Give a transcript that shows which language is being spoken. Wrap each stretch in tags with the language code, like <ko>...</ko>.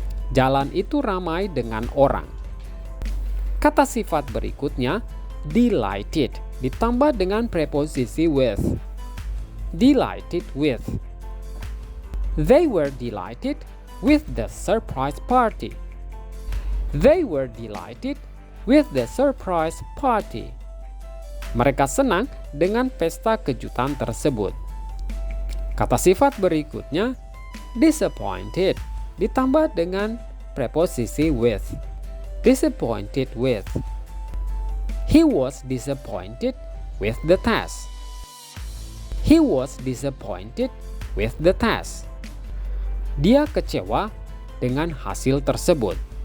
<id>Jalan itu ramai dengan orang. Kata sifat berikutnya, delighted, ditambah dengan preposisi with.</id> <en>Delighted with. They were delighted with the surprise party. They were delighted with the surprise party.</en> <id>Mereka senang dengan pesta kejutan tersebut. Kata sifat berikutnya, disappointed, ditambah dengan preposisi with.</id> <en>Disappointed with. He was disappointed with the test. He was disappointed with the test.</en> <id>Dia kecewa dengan hasil tersebut.</id>